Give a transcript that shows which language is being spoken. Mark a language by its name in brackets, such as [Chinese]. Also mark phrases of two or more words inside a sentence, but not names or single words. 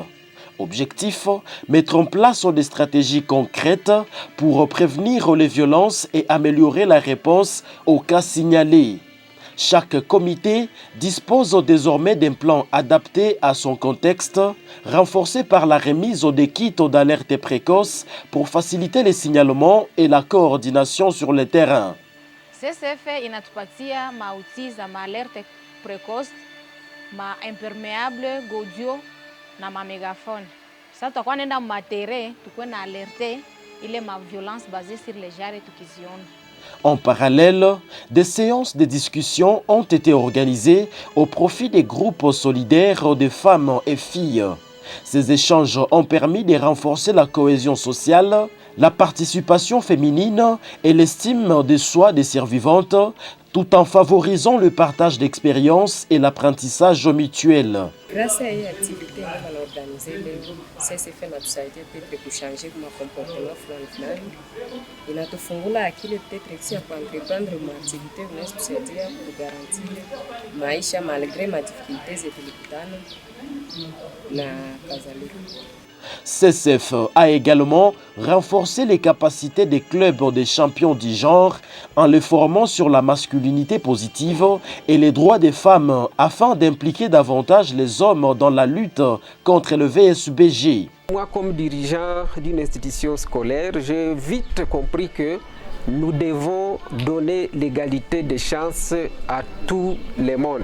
[French] Objectif, mettre en place des stratégies concrètes pour prévenir les violences et améliorer la réponse aux cas signalés. Chaque comité dispose désormais d'un plan adapté à son contexte, renforcé par la remise des kits d'alerte précoce pour faciliter les signalements et la coordination sur le terrain. [Swahili] CSF inatupatia mauti za [French] alerte précoce, [Swahili] ma impermeable godio na ma mégaphone. Sasa tutakuwa nenda matere tukue na alerte ile ma [French] violence basée sur les genres [Swahili] tukiziona. [French] En parallèle, des séances de discussion ont été organisées au profit des groupes solidaires de femmes et filles. Ces échanges ont permis de renforcer la cohésion sociale, la participation féminine et l'estime de soi des survivantes, tout en favorisant le partage d'expériences et l'apprentissage mutuel. Grâce à cette activité, on a organisé le CSF [Swahili] inatusaidia peut-être kuchanger kwa comportement fulani. Inatufungula akili peut-être ya kuentreprendre [French] une activité [Swahili] inayotusaidia kugarantir maisha malgré ma difficultés zilikutana na kadhalika. [French] CSF a également renforcé les capacités des clubs des champions du genre en les formant sur la masculinité positive et les droits des femmes afin d'impliquer davantage les hommes dans la lutte contre le VSBG. Moi, comme dirigeant d'une institution scolaire, j'ai vite compris que nous devons donner l'égalité des chances à tout le monde.